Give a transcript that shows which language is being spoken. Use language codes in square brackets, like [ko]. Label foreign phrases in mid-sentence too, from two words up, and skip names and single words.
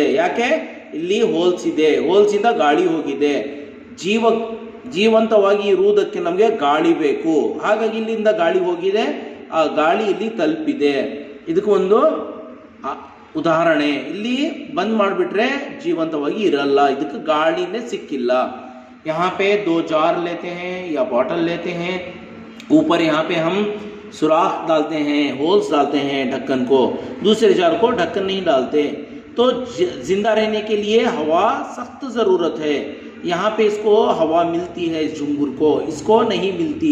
[kn] ಯಾಕೆ? ಇಲ್ಲಿ ಹೋಲ್ಸ್ ಇದೆ. ಹೋಲ್ಸಿಂದ ಗಾಳಿ ಹೋಗಿದೆ. ಜೀವಂತವಾಗಿ ಇರುವುದಕ್ಕೆ ನಮಗೆ ಗಾಳಿ ಬೇಕು. ಹಾಗಾಗಿ ಇಲ್ಲಿಂದ ಗಾಳಿ ಹೋಗಿದೆ, ಆ ಗಾಳಿ ಇಲ್ಲಿ ತಲುಪಿದೆ. ಇದಕ್ಕೆ ಒಂದು ಉದಾಹರಣೆ. ಇಲ್ಲಿ ಬಂದ್ ಮಾಡಿಬಿಟ್ರೆ ಜೀವಂತವಾಗಿ ಇರಲ್ಲ, ಇದಕ್ಕೆ ಗಾಳಿನೇ ಸಿಕ್ಕಿಲ್ಲ. [hi] यहाँ पे 2 जार लेते हैं या बॉटल लेते हैं. ऊपर यहाँ पे हम सुराख डालते हैं, होल्स डालते हैं ढक्कन को. दूसरे जार को ढक्कन नहीं डालते. तो जिंदा रहने के लिए हवा सख्त ज़रूरत है. यहाँ पे इसको हवा मिलती है, इस झुंगुर को, इसको नहीं मिलती.